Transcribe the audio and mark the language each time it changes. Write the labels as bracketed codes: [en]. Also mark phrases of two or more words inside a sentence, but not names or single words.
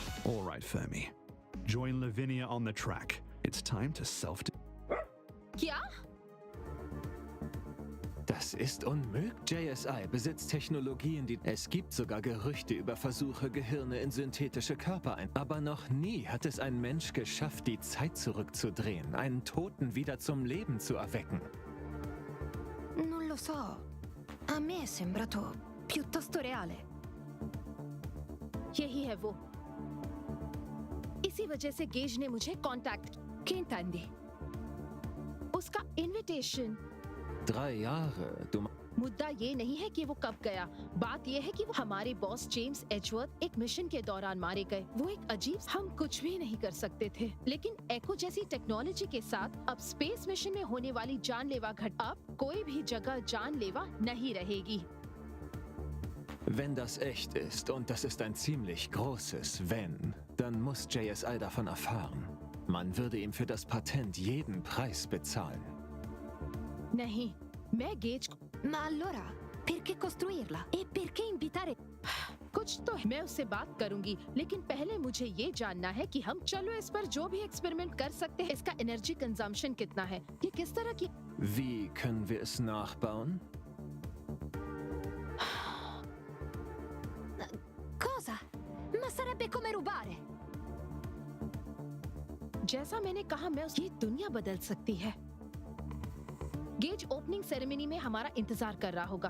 [en] All right, Fermi. Join Lavinia on the track. It's time to self... [hi] क्या? [de] Das ist unmöglich. JSI besitzt Technologien, die... Es gibt sogar Gerüchte über Versuche, Gehirne in synthetische Körper ein. Aber noch nie hat es ein Mensch geschafft, die Zeit zurückzudrehen, einen Toten wieder zum Leben zu erwecken. [it] Non lo so. A me è sembrato piuttosto reale. [hi] यही है वो. इसी वजह से गेज ने मुझे कांटेक्ट किया. उसका इनविटेशन. [de] 3 Jahre, du... [hi] मुद्दा ये नहीं है कि वो कब गया. बात ये है कि वो हमारे बॉस जेम्स एजवर्थ एक मिशन के दौरान मारे गए. वो एक अजीब, हम कुछ भी नहीं कर सकते थे. लेकिन एको जैसी टेक्नोलॉजी के साथ अब [en] space mission [hi] में होने वाली जानलेवा घटना, अब कोई भी जगह जानलेवा नहीं रहेगी. [de] Wenn das echt ist, und das ist ein ziemlich großes Wenn, dann muss JSI davon erfahren. Man würde ihm für das Patent jeden Preis bezahlen. [hi] नहीं, मैं गेज को... [it] Ma allora, perché costruirla? E perché invitare... [hi] कुछ तो मैं उससे बात करूंगी, लेकिन पहले मुझे ये जानना है कि हम चलो इस पर जो भी एक्सपेरिमेंट कर सकते हैं, इसका [en] energy consumption [hi] कितना है, ये किस तरह की... [de] Wie können wir es nachbauen? [it] Cosa? Ma sarebbe come rubare! [hi] जैसा मैंने कहा, ये दुनिया बदल सकती है. गेज [en] opening ceremony [hi] में हमारा इंतजार कर रहा होगा.